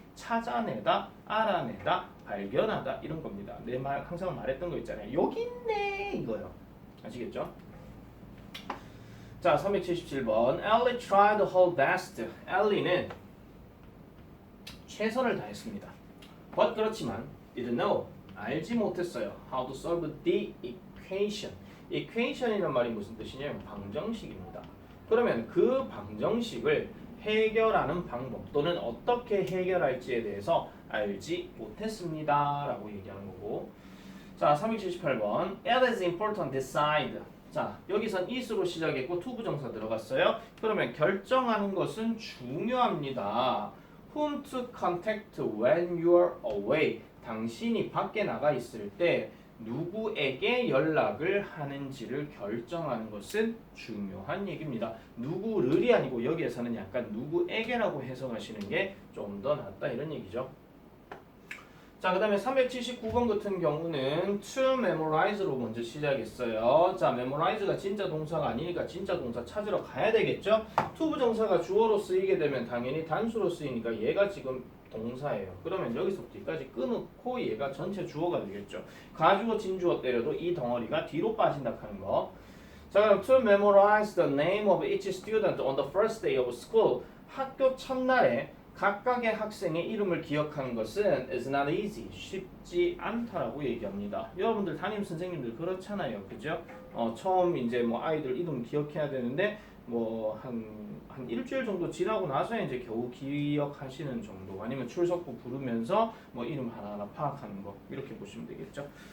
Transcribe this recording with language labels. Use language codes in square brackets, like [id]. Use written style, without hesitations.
[ko] 찾아내다, 알아내다, 발견하다 이런 겁니다. 내 말 항상 말했던 거 있잖아요. 여기 있네 이거요. 아시겠죠? 자, 377번. [en] Ellie tried her best. [ko] 엘리는 최선을 다했습니다. [en] But [ko] 그렇지만 [en] didn't know. [ko] 알지 못했어요. [en] How to solve the equation. [ko] equation이란 말이 무슨 뜻이냐면 방정식입니다. 그러면 그 방정식을 해결하는 방법 또는 어떻게 해결할지에 대해서 알지 못했습니다. 라고 얘기하는 거고. 자, 378번. [en] It is important to decide. [ko] 자, 여기선 is로 시작했고 to 부정사 들어갔어요. 그러면 결정하는 것은 중요합니다. [en] Whom to contact when you're away. [ko] 당신이 밖에 나가 있을 때 누구에게 연락을 하는지를 결정하는 것은 중요한 얘기입니다. 누구를이 아니고 여기에서는 약간 누구에게라고 해석하시는 게 좀 더 낫다 이런 얘기죠. 자, 그 다음에 379번 같은 경우는 to memorize로 먼저 시작했어요. 자, memorize가 진짜 동사가 아니니까 진짜 동사 찾으러 가야 되겠죠. to 부정사가 주어로 쓰이게 되면 당연히 단수로 쓰이니까 얘가 지금 동사예요. 그러면 여기서부터 여기까지 끊고 얘가 전체 주어가 되겠죠. 가주어 진주어 때려도 이 덩어리가 뒤로 빠진다 하는 거. 자, 그럼 [en] to memorize the name of each student on the first day of school. [ko] 학교 첫날에 각각의 학생의 이름을 기억하는 것은 [en] is not easy. [ko] 쉽지 않다라고 얘기합니다. 여러분들 담임 선생님들 그렇잖아요. 그죠? 처음 이제 뭐 아이들 이름 기억해야 되는데 뭐 한 일주일 정도 지나고 나서 이제 겨우 기억하시는 정도 아니면 출석부 부르면서 뭐 이름 하나하나 파악하는 거 이렇게 보시면 되겠죠.